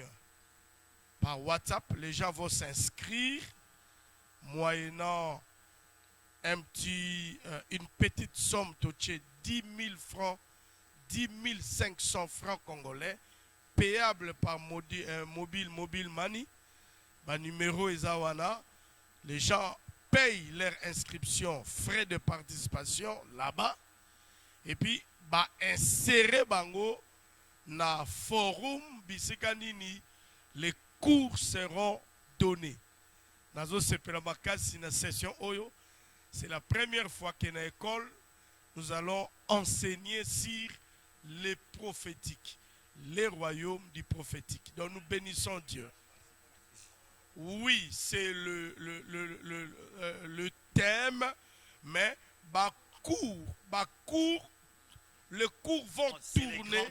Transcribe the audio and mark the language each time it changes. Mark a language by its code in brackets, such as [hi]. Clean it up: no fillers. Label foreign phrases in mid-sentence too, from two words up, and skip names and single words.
[fr] Par WhatsApp, les gens vont s'inscrire moyennant une petite somme touchée 10 000 francs, 10 500 francs congolais, payable par mobile money. Numéro Ezawana. Les gens payent leur inscription, frais de participation là-bas. Et puis, insérer [ln] bango na forum bisika nini [fr] les cours seront donnés. [ln] Nazo sepela makasi na session oyo, [fr] c'est la première fois que na école nous allons enseigner sur les prophétiques, les royaumes du prophétique. Donc nous bénissons Dieu. Oui, c'est le thème, mais les cours vont tourner.